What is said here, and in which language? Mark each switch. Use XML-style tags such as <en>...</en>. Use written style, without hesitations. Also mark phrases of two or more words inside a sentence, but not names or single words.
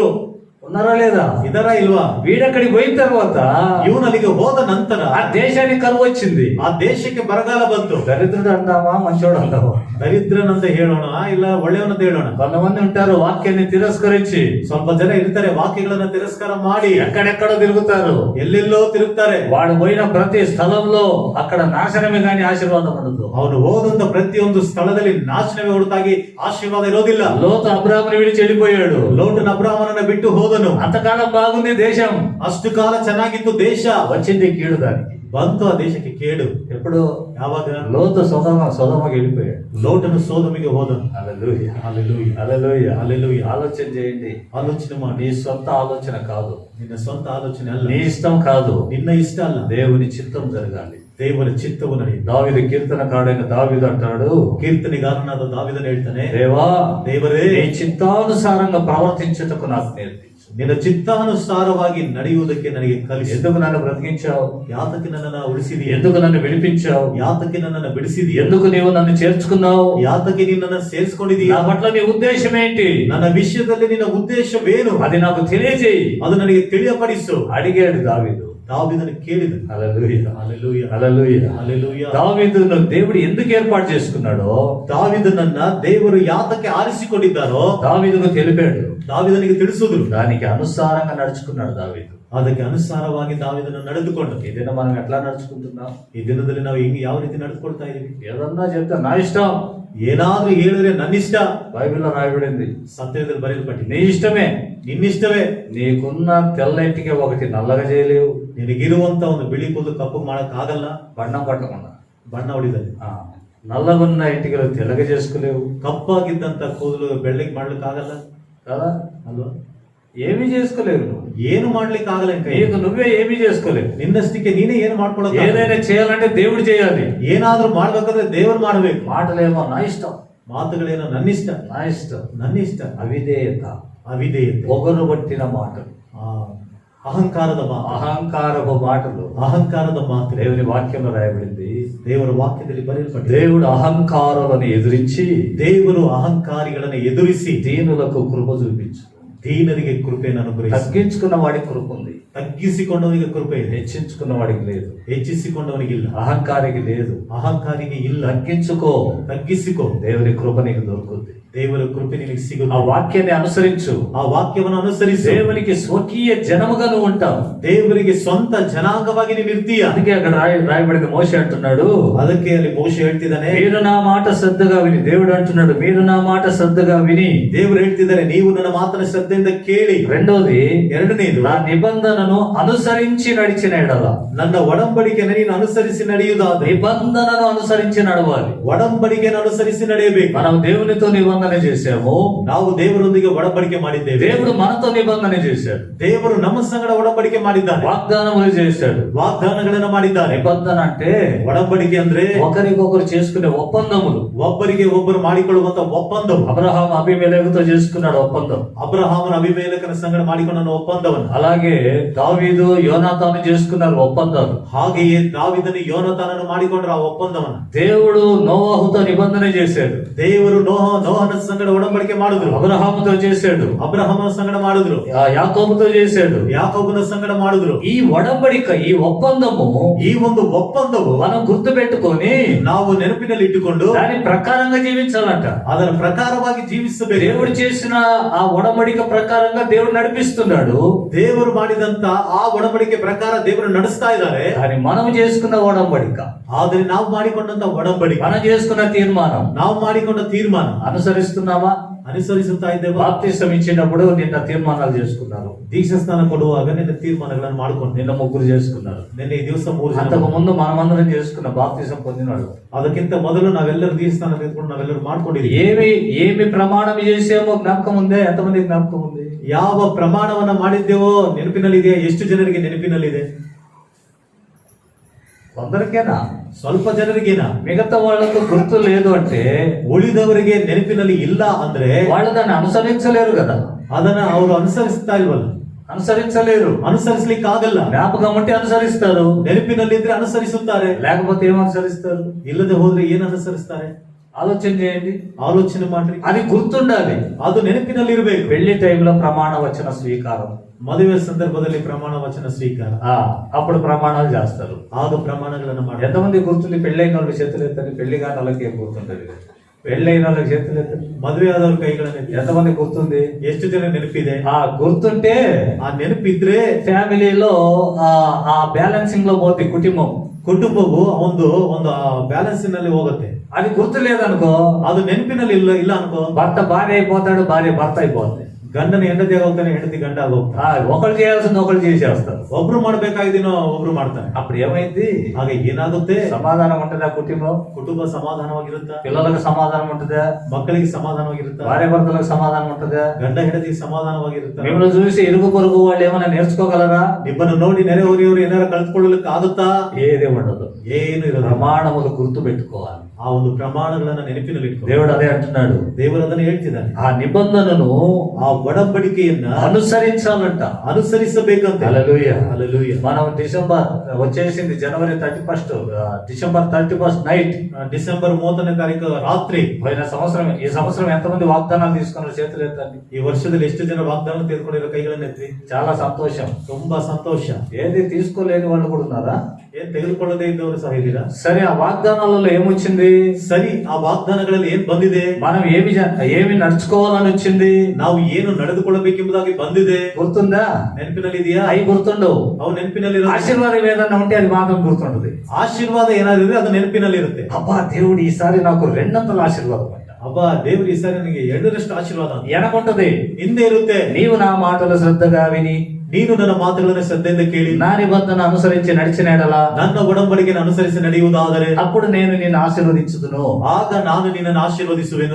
<te>ఉన్నారా లేదా?</te> <kn>ಇದರ ಇಲ್ವಾ?</kn> <te>వీడక్కడికి పోయిన తర్వాత</te> <kn>ಇವನಲ್ಲಿಗೆ ಹೋದ ನಂತರ</kn> <te>ఆ దేశానికి కరువు వచ్చింది.</te> <kn>ಆ ದೇಶಕ್ಕೆ ಬರಗಾಲ ಬಂತು.</kn> <te>దరిద్రుడు అందామా మంచోడు అందామా?</te> <kn>ದರಿದ್ರನಂತ ಹೇಳೋಣ ಇಲ್ಲ ಒಳ್ಳೆಯವನಂತ ಹೇಳೋಣ.</kn> <te>కొంతమంది ఉంటారు వాక్యాన్ని తిరస్కరించి,</te> <kn>ಸ್ವಲ್ಪ ಜನ ಇರ್ತಾರೆ ವಾಕ್ಯಗಳನ್ನ ತಿರಸ್ಕಾರ ಮಾಡಿ</kn> <te>ఎక్కడెక్కడో తిరుగుతారు,</te> <kn>ಎಲ್ಲೆಲ್ಲೋ ತಿರುಗ್ತಾರೆ.</kn> <te>వాడు పోయిన ప్రతి స్థలంలో అక్కడ నాశనమే గాని ఆశీర్వాదం ఉండదు.</te> <kn>ಅವನು ಹೋದಂತ ಪ್ರತಿಯೊಂದು ಸ್ಥಳದಲ್ಲಿ ನಾಶನವೇ ಹೊರತಾಗಿ ಆಶೀರ್ವಾದ ಇರೋದಿಲ್ಲ.</kn> <te>లోతు అబ్రాహాముని విడిచి వెళ్ళిపోయాడు,</te> <kn>ಲೋಟನ ಅಬ್ರಾಹ್ಮನನ್ನ ಬಿಟ್ಟು ಹೋದನು.</kn> <te>అంతకాలం బాగుంది దేశం,</te> <kn>ಅಷ್ಟು ಕಾಲ ಚೆನ್ನಾಗಿತ್ತು ದೇಶ.</kn> <te>వచ్చింది కీడు దానికి.</te> <kn>ಬಂತು ಆ ದೇಶಕ್ಕೆ ಕೇಡು.</kn> <te>ఎప్పుడు?</te> <kn>ಯಾವಾಗ?</kn> <te>లోతు సొదమకి వెళ్ళిపోయాడు,</te> <kn>ಲೋಟನು ಸೋದಮಿಗೆ ಹೋದನು.</kn> <te>హల్లెలూయా, హల్లెలూయా, హల్లెలూయా, హల్లెలూయా. ఆలోచన చేయండి.</te> <kn>ಆಲೋಚನೆ ಮಾಡಿ.</kn> <te>నీ సొంత ఆలోచన కాదు,</te> <kn>ನಿನ್ನ ಸ್ವಂತ ಆಲೋಚನೆ ಅಲ್ಲ,</kn> <te>నీ ఇష్టం కాదు,</te> <kn>ನಿನ್ನ ಇಷ್ಟ ಅಲ್ಲ,</kn> <te>దేవుని చిత్తం జరగాలి.</te> <kn>ದೇವರ ಚಿತ್ತವು ನಡೆಯುತ್ತೆ.</kn> <te>దావీదు కీర్తనకాడైన దావీదు అంటాడు,</te> <kn>ಕೀರ್ತನೆಗಾರನಾದ ದಾವಿದನು ಹೇಳ್ತಾನೆ,</kn> <te>దేవా</te> <kn>ದೇವರೇ</kn> <te>నీ చిత్తానుసారంగా ప్రవర్తించుటకు నాకు నేర్పించు.</te> <kn>ನಿನ್ನ ಚಿತ್ತಾನುಸಾರವಾಗಿ ನಡೆಯುವುದಕ್ಕೆ ನನಗೆ ಕಲಿಸು.</kn> <te>ఎందుకు నన్ను బ్రతికించావు?</te> <kn>ಯಾತಕ್ಕೆ ನನ್ನನ್ನು ಉಳಿಸಿದೀಯ?</kn> <te>ఎందుకు నన్ను విడిపించావు?</te> <kn>ಯಾತಕ್ಕೆ ನನ್ನನ್ನು ಬಿಡಿಸಿದೀಯ?</kn> <te>ఎందుకు నీవు నన్ను చేర్చుకున్నావు?</te> <kn>ಯಾತಕ್ಕೆ ನಿನ್ನನ್ನು ಸೇರಿಸಿಕೊಂಡಿದೀಯ?</kn> <te>నా పట్ల నీ ఉద్దేశం ఏంటి?</te> <kn>ನನ್ನ ವಿಷಯದಲ್ಲಿ ನಿನ್ನ ಉದ್ದೇಶವೇನು?</kn> <te>అది నాకు తెలియజేయి.</te> <kn>ಅದು ನನಗೆ ತಿಳಿಯಪಡಿಸು.</kn> <te>అడిగాడు దావీదు.</te> <kn>దావీదును కేಳಿದನು.</kn> <te>హల్లెలూయా, హల్లెలూయా, హల్లెలూయా, హల్లెలూయా. దావీదును దేవుడు ఎందుకు ఏర్పాటు చేసుకున్నాడో,</te> <kn>దావీదునನ್ನ ದೇವರು ಯಾತಕ್ಕೆ ಆರಿಸಿಕೊಂಡಿದ್ದಾರೋ</kn> <te>దావీదుకు తెలిపాడు.</te> <kn>దావీదునికి ತಿಳಿಸಿದ್ರು.</kn> <te>దానికి అనుసారంగా నడుచుకున్నాడు దావీదు.</te> <kn>ಅದಕ್ಕೆ ಅನುಸಾರವಾಗಿ దావీದನ್ನು ನಡೆದುಕೊಂಡು.</kn> <te>ఏదైనా మనం ఎట్లా నడుచుకుంటున్నాం?</te> <kn>ಈ ದಿನದಲ್ಲಿ ನಾವು ಹಿಂಗೆ ಯಾವ ರೀತಿ ನಡೆದುಕೊಳ್ತಾ ಇದೀವಿ?</kn> <te>ఏదన్నా చెప్తే నా ఇష్టం,</te> <kn>ಏನಾದ್ರೂ ಹೇಳಿದ್ರೆ ನನ್ನ ಇಷ್ಟ.</kn> <te>బైబిల్లో రాయబడింది</te> <kn>ಸತ್ಯದಲ್ಲಿ ಬರೆಯಲ್ಪಟ್ಟಿದೆ,</kn> <te>నీ ఇష్టమే.</te> <kn>ನಿನ್ನಿಷ್ಟವೇ.</kn> <te>నీకున్న తెల్ల ఇంటికి ఒకటి నల్లగా చేయలేవు,</te> <kn>ನಿನಗಿರುವಂತ ಒಂದು ಬಿಳಿ ಕೂದಲು ಕಪ್ಪು ಮಾಡಕ್ ಆಗಲ್ಲ.</kn> <te>బಣ್ಣం పట్టకుండా.</te> <kn>ಬಣ್ಣ ಹೊಡಿದಲ್ಲಿ.</kn> <te>నల్లగున్న ఇంటికి తెల్లగా చేసుకోలేవు,</te> <kn>ಕಪ್ಪಾಗಿದ್ದಂತ ಕೂದಲು ಬೆಳ್ಳಗೆ ಮಾಡ್ಲಿಕ್ಕೆ ಆಗಲ್ಲ</kn> <te>కదా?</te> <kn>ಅಲ್ವಾ?</kn> <te>ఏమీ చేసుకోలేవు నువ్వు,</te> <kn>ಏನು ಮಾಡ್ಲಿಕ್ಕೆ ಆಗಲ್ಲ.</kn> <te>నీకు నువ్వే ఏమీ చేసుకోలేవు.</te> <kn>ನಿನ್ನಷ್ಟಕ್ಕೆ ನೀನೇ ಏನು ಮಾಡ್ಕೊಳಕ್?</kn> <te>ఏదైనా చేయాలంటే దేవుడు చేయాలి.</te> <kn>ಏನಾದ್ರೂ ಮಾಡ್ಬೇಕಂದ್ರೆ ದೇವರು ಮಾಡ್ಬೇಕು.</kn> <te>మాటలేమో నా ఇష్టం,</te> <kn>ಮಾತುಗಳೇನೋ ನನ್ನಿಷ್ಟ,</kn> <te>నా ఇష్టం,</te> <kn>ನನ್ನಿಷ್ಟ.</kn> <te>అవిధేయత,</te> <kn>ಅವಿಧೇಯತೆ,</kn> <te>పొగరు పట్టిన మాటలు,</te> <kn>ಅಹಂಕಾರದ ಮಾತು,</kn> <te>అహంకారపు మాటలు.</te> <kn>ಅಹಂಕಾರದ ಮಾತು</kn> <te>దేవుని వాక్యంలో రాయబడింది,</te> <kn>ದೇವರ ವಾಕ್ಯದಲ್ಲಿ ಬರೆಯಲ್ಪಟ್ಟಿದೆ.</kn> <te>దేవుడు అహంకారులను ఎదిరించి</te> <kn>ದೇವರು ಅಹಂಕಾರಿಗಳನ್ನು ಎದುರಿಸಿ</kn> <te>దీనులకు కృప చూపించు.</te> <kn>ದೀನರಿಗೆ ಕೃಪೆಯನ್ನು ಅನುಗ್ರಹಿಸಿ.</kn> <te>తగ్గించుకున్న వాడికి కృప ఉంది,</te> <kn>ತಗ್ಗಿಸಿಕೊಂಡವನಿಗೆ ಕೃಪೆ ಇದೆ,</kn> <te>హెచ్చించుకున్న వాడికి లేదు,</te> <kn>ಹೆಚ್ಚಿಸಿಕೊಂಡವನಿಗೆ ಇಲ್ಲ,</kn> <te>అహంకారికి లేదు.</te> <kn>ಅಹಂಕಾರಿಗೆ ಇಲ್ಲ.</kn> <te>తగ్గించుకో,</te> <kn>ತಗ್ಗಿಸಿಕೋ,</kn> <te>దేవుని కృప నీకు దొరుకుతుంది.</te> <kn>ದೇವರ ಕೃಪೆ ನಿನಗೆ</kn> <te>ఆ</te> <kn>ಸಿಗುತ್ತೆ.</kn> <te>వాక్యాన్ని అనుసరించు.</te> <kn>ಆ ವಾಕ್ಯವನ್ನು ಅನುಸರಿಸಿ</kn> <te>దేవునికి స్వకీయ జనముగా నువ్వు ఉంటావు.</te> <kn>ದೇವರಿಗೆ ಸ್ವಂತ ಜನಾಂಗವಾಗಿ ನೀನು ಇರ್ತೀಯ.</kn> <te>అందుకే అక్కడ రాయబడింది, మోషే అంటున్నాడు,</te> <kn>ಅದಕ್ಕೆ ಅಲ್ಲಿ ಮೋಶೆ ಹೇಳ್ತಿದ್ದಾನೆ,</kn> <te>మీరు నా మాట శ్రద్ధగా విని. దేవుడు అంటున్నాడు, మీరు నా మాట శ్రద్ధగా విని.</te> <kn>ದೇವರು ಹೇಳ್ತಿದ್ದಾರೆ, ನೀವು ನನ್ನ ಮಾತನ್ನ ಶ್ರದ್ಧೆಯಿಂದ ಕೇಳಿ.</kn> <te>రెండోది,</te> <kn>ಎರಡನೇದು,</kn> <te>నా నిబంధనను అనుసరించి నడిచిన ఎడల.</te> <kn>ನನ್ನ ಒಡಂಬಡಿಕೆಯನ್ನು ನೀನು ಅನುಸರಿಸಿ ನಡೆಯುವುದಾದ್ರೆ,</kn> <te>నిబంధనను అనుసరించి నడవాలి.</te> <kn>ಒಡಂಬಡಿಕೆಯನ್ನು ಅನುಸರಿಸಿ ನಡೆಯಬೇಕು.</kn> <te>మనం దేవునితో నిబంధన చేశాము,</te> <kn>ನಾವು ದೇವರೊಂದಿಗೆ ಒಡಂಬಡಿಕೆ ಮಾಡಿದ್ದೇವೆ.</kn> <te>దేవుడు మనతో నిబంధన చేశాడు,</te> <kn>ದೇವರು ನಮ್ಮ ಸಂಗಡ ಒಡಂಬಡಿಕೆ ಮಾಡಿದ್ದಾನೆ,</kn> <te>వాగ్దానములు చేశాడు.</te> <kn>ವಾಗ್ದಾನಗಳನ್ನು ಮಾಡಿದ್ದಾನೆ.</kn> <te>నిబంధన అంటే</te> <kn>ಒಡಂಬಡಿಕೆ ಅಂದ್ರೆ</kn> <te>ఒకరికొకరు చేసుకునే ఒప్పందములు.</te> <kn>ಒಬ್ಬರಿಗೆ ಒಬ್ಬರು ಮಾಡಿಕೊಳ್ಳುವಂತ ಒಪ್ಪಂದವು.</kn> <te>అబ్రహాం అబీమెలెకుతో చేసుకున్నాడు ఒప్పందం.</te> <kn>ಅಬ್ರಹಾಮನ ಅಭಿಮೇಲಕನ ಸಂಗಡ ಮಾಡಿಕೊಂಡ ಒಪ್ಪಂದವನ್ನು.</kn> <te>అలాగే దావీదు యోనాతాను చేసుకున్నారు ఒప్పందాలు.</te> <kn>ಹಾಗೆಯೇ ದಾವೀದನು ಯೋನಾತಾನನು ಮಾಡಿಕೊಂಡ್ರ ಆ ಒಪ್ಪಂದವನ್ನು.</kn> <te>దేవుడు నోవహుతో నిబంధన చేశాడు,</te> <kn>ದೇವರು ನೋಹನ ಸಂಗಡ ಒಡಂಬಡಿಕೆ ಮಾಡಿದ್ರು.</kn> <te>అబ్రహాముతో చేశాడు,</te> <kn>ಅಬ್ರಹಾಮನ ಸಂಗಡ ಮಾಡಿದ್ರು.</kn> <te>యాకోబుతో చేశాడు.</te> <kn>ಯಾಕೋಬನ ಸಂಗಡ ಮಾಡಿದ್ರು.</kn> <te>ఈ ఒడంబడిక, ఈ ఒప్పందము</te> <kn>ಈ ಒಂದು ಒಪ್ಪಂದವು</kn> <te>మనం గుర్తు పెట్టుకొని</te> <kn>ನಾವು ನೆನಪಿನಲ್ಲಿ ಇಟ್ಟುಕೊಂಡು</kn> <te>దాని ప్రకారంగా జీవించాలంట.</te> <kn>ಅದರ ಪ್ರಕಾರವಾಗಿ ಜೀವಿಸಬೇಕು.</kn> <te>దేవుడు చేసిన ఆ ఒడంబడిక ప్రకారంగా దేవుడు నడిపిస్తున్నాడు.</te> <kn>ದೇವರು ಮಾಡಿದಂತ ಆ ಒಡಂಬಡಿಕೆ ಪ್ರಕಾರ ದೇವರು ನಡೆಸ್ತಾ ಇದ್ದಾರೆ.</kn> <te>కానీ మనం చేసుకున్న ఒడంబడిక,</te> <kn>ಆದ್ರೆ ನಾವು ಮಾಡಿಕೊಂಡಂತ ಒಡಂಬಡಿಕೆ,</kn> <te>మనం చేసుకున్న తీర్మానం</te> <kn>ನಾವು ಮಾಡಿಕೊಂಡ ತೀರ್ಮಾನ</kn> <te>అనుసరిస్తున్నామా?</te> <kn>ಅನುಸರಿಸುತ್ತಾ ಇದ್ದೇವೆ.</kn> <te>బాప్తిసం ఇచ్చినప్పుడు నిన్న తీర్మానాలు చేసుకున్నారు,</te> <kn>ದೀಕ್ಷಾ ಸ್ನಾನ ಕೊಡುವಾಗ ನಿನ್ನ ತೀರ್ಮಾನಗಳನ್ನು ಮಾಡಿಕೊಂಡು</kn> <te>నిన్న ముగ్గురు చేసుకున్నారు.</te> <kn>ನಿನ್ನೆ ಈ ದಿವಸ 3 ಜನ.</kn> <te>అంతకు ముందు మనమందరం చేసుకున్న బాప్తిసం పొందినాడు.</te> <kn>ಅದಕ್ಕಿಂತ ಮೊದಲು ನಾವೆಲ್ಲರೂ ದೀಕ್ಷಾಸ್ನಾನ ತೆಗೆದುಕೊಂಡು ನಾವೆಲ್ಲರೂ ಮಾಡ್ಕೊಂಡಿದ್ದೀವಿ.</kn> <te>ఏమి ప్రమాణం చేసామో జ్ఞాపకం ఉందే? ఎంతమంది జ్ఞాపకం ఉంది?</te> <kn>ಯಾವ ಪ್ರಮಾಣವನ್ನ ಮಾಡಿದ್ದೇವೋ ನೆನಪಿನಲ್ಲಿದೆ? ಎಷ್ಟು ಜನರಿಗೆ ನೆನಪಿನಲ್ಲಿದೆ?</kn> <te>కొందరికేనా?</te> <kn>ಸ್ವಲ್ಪ ಜನರಿಗೇನಾ?</kn> <te>మిగతా వాళ్ళకు గుర్తు లేదు అంటే</te> <kn>ಉಳಿದವರಿಗೆ ನೆನಪಿನಲ್ಲಿ ಇಲ್ಲ ಅಂದ್ರೆ</kn> <te>వాళ్ళు దాన్ని అనుసరించలేరు కదా.</te> <kn>ಅದನ್ನ ಅವರು ಅನುಸರಿಸ್ತಾ ಇಲ್ವಲ್ಲ,</kn> <te>అనుసరించలేరు.</te> <kn>ಅನುಸರಿಸ್ಲಿಕ್ಕೆ ಆಗಲ್ಲ.</kn> <te>జ్ఞాపకం ఉంటే అనుసరిస్తారు,</te> <kn>ನೆನಪಿನಲ್ಲಿದ್ರೆ ಅನುಸರಿಸುತ್ತಾರೆ,</kn> <te>లేకపోతే ఏం అనుసరిస్తారు?</te> <kn>ಇಲ್ಲದೆ ಹೋದ್ರೆ ಏನ್ ಅನುಸರಿಸ್ತಾರೆ?</kn> <te>ఆలోచన చేయండి,</te> <kn>ಆಲೋಚನೆ ಮಾಡ್ರಿ.</kn> <te>అది గుర్తుండాలి.</te> <kn>ಅದು ನೆನಪಿನಲ್ಲಿ ಇರಬೇಕು.</kn> <te>పెళ్లి టైంలో ప్రమాణ వచన స్వీకారం,</te> <kn>ಮದುವೆ ಸಂದರ್ಭದಲ್ಲಿ ಪ್ರಮಾಣ ವಚನ ಸ್ವೀಕಾರ,</kn> <te>అప్పుడు ప్రమాణాలు చేస్తారు.</te> <kn>ಆಗ ಪ್ರಮಾಣಗಳನ್ನು ಮಾಡಿ.</kn> <te>ఎంతమంది గుర్తుంది? పెళ్ళైన వాళ్ళు చేతులు ఎత్తండి. పెళ్లి కాని వాళ్ళకి ఏం గుర్తుంటది? పెళ్ళైన వాళ్ళకి చేతులు ఎత్తండి.</te> <kn>ಮದುವೆ ಆದವ್ರ ಕೈಗಳನ್ನು ಎತ್ತಿ.</kn> <te>ఎంతమంది గుర్తుంది?</te> <kn>ಎಷ್ಟು ಜನ ನೆನಪಿದೆ?</kn> <te>గుర్తుంటే</te> <kn>ಆ ನೆನಪಿದ್ರೆ</kn> <te>ఫ్యామిలీలో ఆ బ్యాలెన్సింగ్ లో పోతే</te> <kn>ಕುಟುಂಬವು ಒಂದು ಬ್ಯಾಲೆನ್ಸ್ ನಲ್ಲಿ ಹೋಗುತ್ತೆ.</kn> <te>అది గుర్తు లేదనుకో,</te> <kn>ಅದು ನೆನಪಿನಲ್ಲಿ ಇಲ್ಲ ಅನ್ಕೋ,</kn> <te>భర్త భార్య అయిపోతాడు, భార్య భర్త అయిపోతుంది.</te> <kn>ಗಂಡನ ಹೆಂಡತಿ ಆಗೋಗ್ತಾನೆ, ಹೆಂಡತಿ ಗಂಡ ಆಗೋಗ್ತಾನೆ.</kn> <te>ఒకళ్ళు చేయాల్సింది ఒకళ్ళు చేసేస్తారు.</te> <kn>ಒಬ್ರು ಮಾಡ್ಬೇಕಾಗಿದ್ದೀನೋ ಒಬ್ರು ಮಾಡ್ತಾನೆ.</kn> <te>అప్పుడు ఏమైంది?</te> <kn>ಹಾಗೆ ಏನಾಗುತ್ತೆ?</kn> <te>సమాధానం ఉంటుందా?</te> <kn>ಕುಟುಂಬ ಸಮಾಧಾನವಾಗಿರುತ್ತಾ?</kn> <te>పిల్లలకు సమాధానం ఉంటుందా?</te> <kn>ಮಕ್ಕಳಿಗೆ ಸಮಾಧಾನವಾಗಿರುತ್ತಾ?</kn> <te>భార్య భర్తలకు సమాధానం ఉంటుందా?</te> <kn>ಗಂಡ ಹೆಂಡತಿಗೆ ಸಮಾಧಾನವಾಗಿರುತ್ತಾ?</kn> <te>మిమ్మల్ని చూసి ఇరుగు పొరుగు వాళ్ళు ఏమైనా నేర్చుకోగలరా?</te> <kn>ನಿಮ್ಮನ್ನು ನೋಡಿ ನೆರೆಹೊರೆಯವರು ಏನಾರ ಕಲ್ತ್ಕೊಳ್ಳಲಿಕ್ಕೆ ಆಗುತ್ತಾ?</kn> <te>ఏది ఉండదు.</te> <kn>ಏನು ಇರೋದು.</kn> <te>ప్రమాణములు గుర్తు పెట్టుకోవాలి.</te> <kn>ಆ ಒಂದು ಪ್ರಮಾಣಗಳನ್ನ ನೆನಪಿನಲ್ಲಿ ಇಟ್ಕೊ.</kn> <te>దేవుడు అదే అంటున్నాడు,</te> <kn>ದೇವರು ಅದನ್ನು ಹೇಳ್ತಿದ್ದಾನೆ.</kn> <te>ఆ నిబంధనను</te> <kn>ಆ ಒಡಂಬಡಿಕೆಯನ್ನ</kn> <te>అనుసరించాలంట,</te> <kn>ಅನುಸರಿಸಬೇಕಂತ.</kn> <te>హల్లెలూయా. హల్లెలూయా. మనం డిసెంబర్ వచ్చేసింది, జనవరి 31 డిసెంబర్ 31 నైట్,</te> <kn>ಡಿಸೆಂಬರ್ 30ನೇ ತಾರೀಕು ರಾತ್ರಿ.</kn> <te>పోయిన సంవత్సరం, ఈ సంవత్సరం ఎంతమంది వాగ్దానాలు తీసుకున్నారు? చేతులు ఎత్తండి.</te> <kn>ಈ ವರ್ಷದಲ್ಲಿ ಎಷ್ಟು ಜನ ವಾಗ್ದಾನ ತೆಗೆದುಕೊಂಡಿರೋ ಕೈಗಳನ್ನ ಎತ್ತಿ.</kn> <te>చాలా సంతోషం.</te> <kn>ತುಂಬಾ ಸಂತೋಷ.</kn> <te>ఏది తీసుకోలేని వాళ్ళు కూడా ఉన్నారా?</te> <kn>ಏನ್ ತೆಗೆದುಕೊಳ್ಳದೆ ಇದ್ದವರು ಸಹ ಇದ್ದೀರಾ?</kn> <te>సరే, ఆ వాగ్దానాలలో ఏమొచ్చింది?</te> <kn>ಸರಿ, ಆ ವಾಗ್ದಾನಗಳಲ್ಲಿ ಏನ್ ಬಂದಿದೆ?</kn> <te>మనం ఏమి నడుచుకోవాలని వచ్చింది?</te> <kn>ನಾವು ಏನು ನಡೆದುಕೊಳ್ಳಬೇಕೆಂಬುದಾಗಿ ಬಂದಿದೆ.</kn> <te>గుర్తుందా?</te> <kn>ನೆನಪಿನಲ್ಲಿ ಇದೆಯಾ?</kn> <te>అవి గుర్తుండవు.</te> <kn>ಅವು ನೆನಪಿನಲ್ಲಿ</kn> <te>ఆశీర్వాదం ఏదన్నా ఉంటే అది మాత్రం గుర్తుంటది.</te> <kn>ಆಶೀರ್ವಾದ ಏನಾದ್ರೆ ಅದು ನೆನಪಿನಲ್ಲಿ ಇರುತ್ತೆ.</kn> <te>అబ్బా, దేవుడు ఈసారి నాకు 200 ఆశీర్వాదం అంట.</te> <kn>ಅಬ್ಬಾ, ದೇವರು ಈ ಸಾರಿ ನನಗೆ 2ರಷ್ಟು ಆಶೀರ್ವಾದ ಅಂತ.</kn> <te>వెనకుంటది,</te> <kn>ಹಿಂದೆ ಇರುತ್ತೆ.</kn> <te>నీవు నా మాటలు శ్రద్ధగా విని</te> <kn>ನೀನು ನನ್ನ ಮಾತುಗಳನ್ನು ಶ್ರದ್ಧೆಯಿಂದ ಕೇಳಿ</kn> <te>నా నిబంధన అనుసరించి నడిచిన ఎడల</te> <kn>ನನ್ನ ಒಡಂಬಡಿಕೆಯನ್ನು ಅನುಸರಿಸಿ ನಡೆಯುವುದಾದರೆ</kn> <te>అప్పుడు నేను నిన్ను ఆశీర్వదించుదును.</te> <kn>ಆಗ ನಾನು ನಿನ್ನನ್ನು ಆಶೀರ್ವದಿಸುವೆನು.</kn>